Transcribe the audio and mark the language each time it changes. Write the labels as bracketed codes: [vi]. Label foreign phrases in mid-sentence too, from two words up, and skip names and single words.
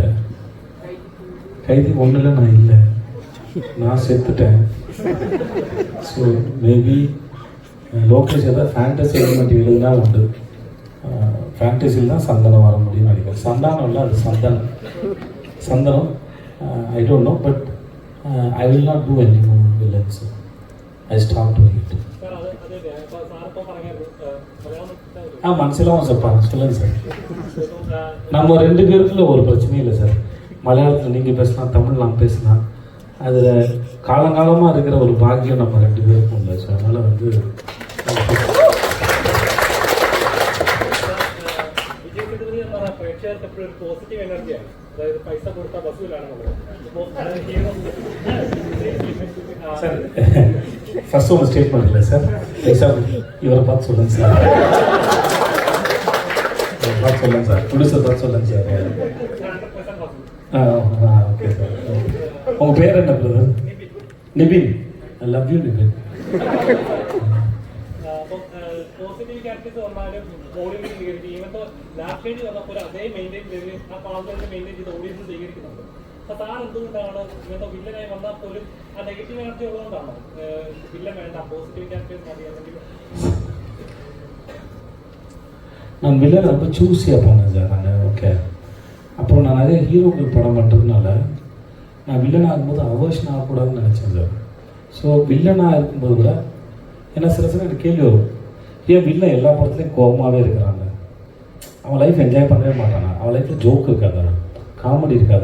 [ta] கைதி 1ல் நான் இல்லை, நான் செத்துட்டேன். ஸோ மேபி லோகேஷ் ஏதாவது [en] fantasy element [ta] எழுதுனா உண்டு. ஃபேண்டசியில் தான் சந்தனம் வர முடியும்னு நினைக்கிறேன். சந்தானம் இல்லை, அது சந்தனம். [en] I don't know, but I will not do any more villains. I stop doing it. [ta] மனசிலாம் சார் சொல்லுங்கள் சார். நம்ம 2 பேருக்குள்ள ஒரு பிரச்சனையும் இல்லை சார். மலையாளத்தில் நீங்கள் பேசலாம், தமிழ் நான் பேசலாம். அதில் காலங்காலமாக இருக்கிற ஒரு பாக்கியம் நம்ம 2 பேருக்கும் இல்லை. ஸோ அதனால் வந்து [ml] പോസിറ്റീവ് എനർജിയാണ്. അതായത് പൈസ കൊടുത്ത ബസ്സിലാണെന്നുള്ളത്. [ta] சார் ஃபர்ஸ்ட் ஒரு ஸ்டேட்மெண்ட் இல்லை சார். இவரை பார்த்து சொல்லுங்கள் சார், பார்த்து சொல்லுங்கள் சார், ப்ரொடியூசர் பார்த்து சொல்லுங்கள் சார். ஓகே சார். உங்கள் பேர் என்ன பிரதர்? நிபின். [en] I love you [ta] நிபின். [en] positive characters [ml] വന്നാലും ഓഡിയൻസ് സ്വീകരിക്കും. ഇങ്ങനത്തെ ലാസ്റ്റ് വന്നപ്പോൾ അതേ മെയിൻറ്റെയിൻ ചെയ്ത് ആ പാമ്പുകളുടെ മെയിൻറ്റെയിൻ ചെയ്ത് ഓഡിയൻസ് സ്വീകരിക്കുന്നുണ്ട്. അപ്പോൾ സാർ എന്തുകൊണ്ടാണ് ഇങ്ങനത്തെ വില്ലനായി വന്നാൽ പോലും ആ [en] negative energy [ml] ഉള്ളതുകൊണ്ടാണോ വില്ലൻ വേണ്ട, [en] positive characters [ml] മതി? അല്ലെങ്കിൽ [ta] நான் வில்லன் ரொம்ப சூஸியாக போனேன் சார் நான். ஓகே, அப்புறம் நான் நிறைய ஹீரோக்கள் படம் பண்ணுறதுனால நான் வில்லனாக இருக்கும்போது அவர்ஷன் ஆகக்கூடாதுன்னு நினச்சேன் சார். ஸோ வில்லனாக இருக்கும்போது கூட ஏன்னா சில எனக்கு கேள்வி வரும், ஏன் வில்லன் எல்லா படத்துலையும் கோபமாகவே இருக்கிறாங்க, அவன் [en] life enjoy [ta] பண்ணவே மாட்டானா, அவன் லைஃப்பில் ஜோக் இருக்காதா, காமெடி இருக்காதா?